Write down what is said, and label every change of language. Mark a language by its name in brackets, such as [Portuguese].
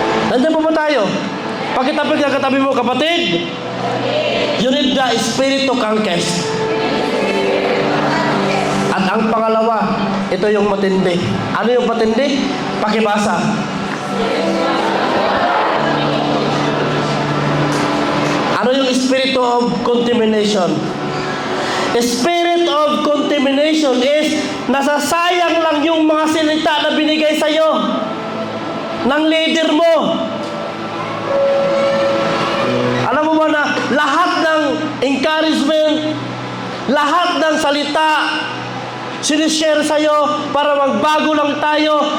[Filipino] Nandiyan pa ba tayo? Pakitapit ka katabi mo, kapatid. [English] You need the Spirit to conquer. [Filipino] At ang pangalawa, ito yung matindi. Ano yung matindi? Pakibasa. Ano yung spirit of contamination? Spirit of contamination is nasasayang lang yung mga salita na binigay sa'yo ng leader mo. Alam mo ba na lahat ng encouragement, lahat ng salita, sinishare sa'yo para magbago lang tayo.